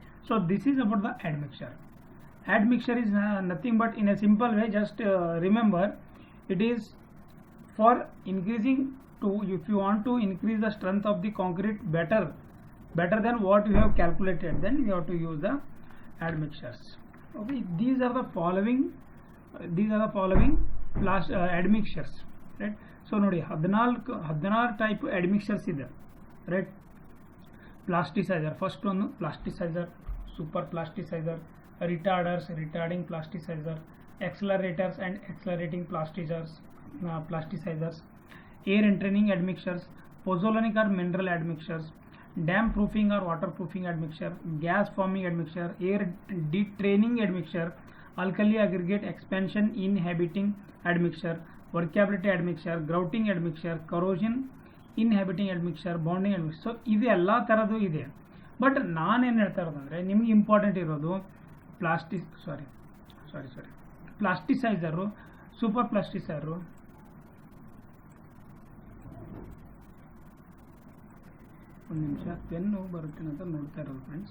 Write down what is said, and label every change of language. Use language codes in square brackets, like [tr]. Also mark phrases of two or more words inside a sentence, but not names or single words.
[en] So this is about the admixture. Admixture is nothing but, in a simple way, just remember, it is for increasing to, if you want to increase the strength of the concrete better than what you have calculated, then you have to use the admixtures. Okay, these are the following admixtures, right? So ನೋಡಿ 14 type admixtures ಇದೆ, right? Plasticizer, first one plasticizer, super plasticizer, retarders, retarding plasticizer, accelerators and accelerating plasticizers, air entraining admixtures, pozzolanic or mineral admixtures, dam proofing or waterproofing admixture, gas forming admixture, air detraining admixture, alkali aggregate expansion inhibiting admixture, workability admixture, grouting admixture, corrosion inhibiting admixture, bonding admixture. [kn] ಸೊ ಇದು ಎಲ್ಲ ಥರದ್ದು ಇದೆ. ಬಟ್ ನಾನೇನು ಹೇಳ್ತಾ ಇರೋದಂದರೆ, ನಿಮ್ಗೆ ಇಂಪಾರ್ಟೆಂಟ್ ಇರೋದು [en] plasticizer, super plasticizer, [kn] ಒಂದು ನಿಮಿಷ ಪೆನ್ನು ಬರುತ್ತೆ ಅಂತ ನೋಡ್ತಾ ಇರೋದು ಫ್ರೆಂಡ್ಸ್.